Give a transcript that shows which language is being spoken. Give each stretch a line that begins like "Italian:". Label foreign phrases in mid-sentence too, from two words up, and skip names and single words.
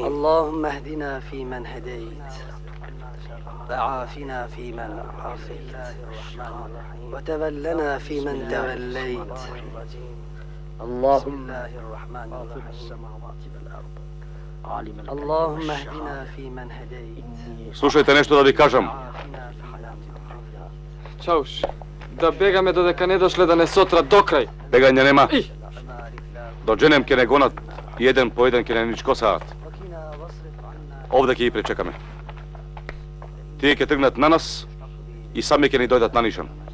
Arabic: اللهم اهدنا فيمن هديت وعافنا فيمن عافيت وتولنا فيمن توليت. اللهم الله الرحمن الرحيم. اللهم اهدنا فيمن هديت.
Macedonian: Слушајте нешто да ви кажам. Чауш, да бегаме додека не дошле да не сотра до крај. Бегање нема. До дженем ке не гонат и еден по еден ке не ничкосаат. Овде ќе ги пречекаме. Тие ќе тргнат на нас и сами ќе ни дојдат на нишан.